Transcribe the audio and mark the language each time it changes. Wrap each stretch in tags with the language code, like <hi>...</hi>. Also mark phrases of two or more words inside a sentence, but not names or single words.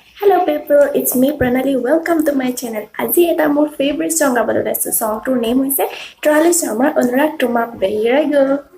<en>Hello people, it's me Pranali. Welcome to my channel.</en> <as>আজি এটা মোৰ</as> <en>favorite song</en> <as>গাবলৈ লৈছো.</as> <en>Songটোৰ name</en> <as>হৈছে ট্ৰালি শৰ্মাৰ অনুৰাগ তোমাক বে।</as> <en>Here I go.</en>